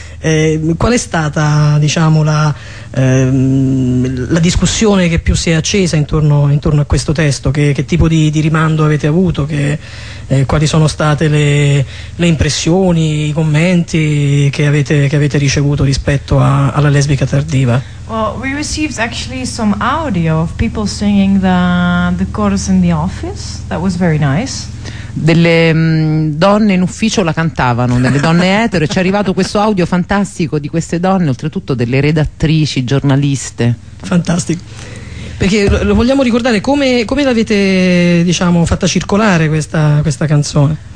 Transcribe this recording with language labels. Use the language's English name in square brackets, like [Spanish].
[Italian] Qual è stata, diciamo, la discussione che più si è accesa intorno a questo testo? Che tipo di rimando avete avuto? Quali sono state le impressioni, i commenti che avete ricevuto rispetto alla lesbica tardiva? [English] Well, we received actually some audio of people singing the chorus in the office. That was very nice. [Italian] Delle donne in ufficio la cantavano, delle donne etero, e ci è arrivato questo audio fantastico di queste donne, oltretutto delle redattrici, giornaliste. Fantastico. Perché lo vogliamo ricordare, come l'avete, diciamo, fatta circolare questa canzone?